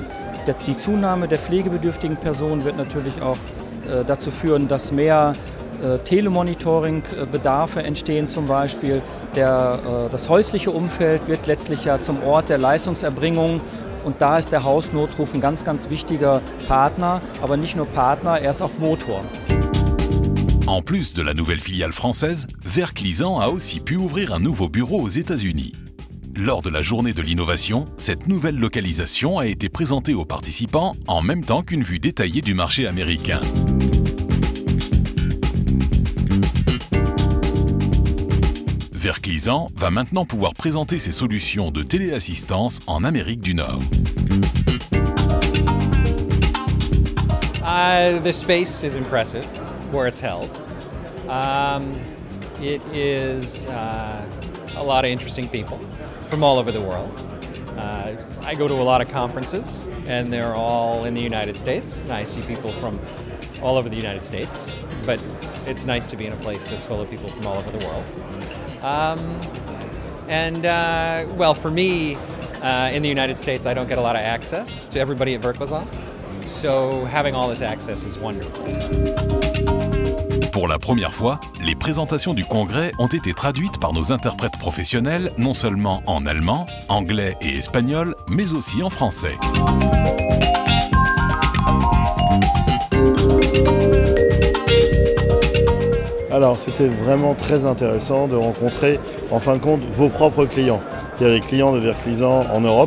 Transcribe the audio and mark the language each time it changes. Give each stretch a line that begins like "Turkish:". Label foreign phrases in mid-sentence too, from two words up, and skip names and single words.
German: Die Zunahme der pflegebedürftigen Personen wird natürlich auch dazu führen, dass mehr Telemonitoring-Bedarfe entstehen zum Beispiel. Das häusliche Umfeld wird letztlich ja zum Ort der Leistungserbringung, und da ist der Hausnotruf ein ganz wichtiger Partner, aber nicht nur Partner, er ist auch Motor.
French: En plus de la nouvelle filiale française, Verklisan a aussi pu ouvrir un nouveau bureau aux États-Unis. Lors de la journée de l'innovation, cette nouvelle localisation a été présentée aux participants en même temps qu'une vue détaillée du marché américain. Verklisan va maintenant pouvoir présenter ses solutions de téléassistance en Amérique du Nord.
English: The space is impressive where it's held. It is a lot of interesting people from all over the world. I go to a lot of conferences and they're all in the United States, and I see people from all over the United States, but it's nice to be in a place that's full of people from all over the world. Well, for me, in the United States, I don't get a lot of access to everybody at Verklisan, so having all this access is wonderful.
French: Pour la première fois, les présentations du congrès ont été traduites par nos interprètes professionnels, non seulement en allemand, anglais et espagnol, mais aussi en français. Alors c'était vraiment très intéressant de rencontrer en fin de compte vos propres clients, c'est-à-dire les clients de Verklisan en Europe.